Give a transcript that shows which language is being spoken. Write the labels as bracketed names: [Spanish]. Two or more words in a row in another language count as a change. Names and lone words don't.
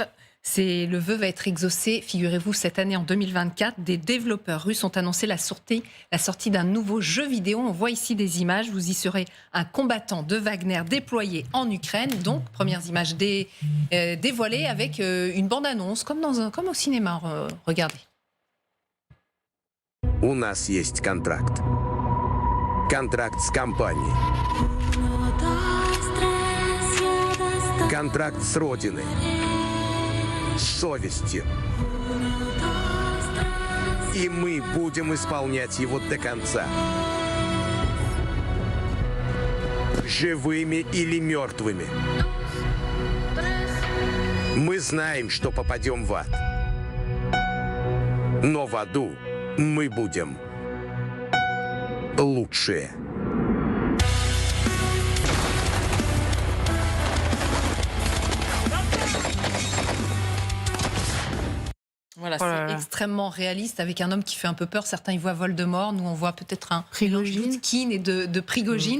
[French] Le vœu va être exaucé, figurez-vous, cette année en 2024. Des développeurs russes ont annoncé la sortie d'un nouveau jeu vidéo. On voit ici des images. Vous y serez un combattant de Wagner déployé en Ukraine. Donc, premières images dévoilées avec une bande-annonce, comme au cinéma. Regardez. [Russian] У нас есть контракт. Контракт с компанией. Контракт с Родиной. С совестью. И мы будем исполнять его до конца. Живыми или мертвыми. Мы знаем, что попадем в ад. Но в аду мы будем лучшие. [French] Voilà, c'est extrêmement réaliste, avec un homme qui fait un peu peur. Certains y voient Voldemort, nous on voit peut-être un Prigogine et de Prigogine.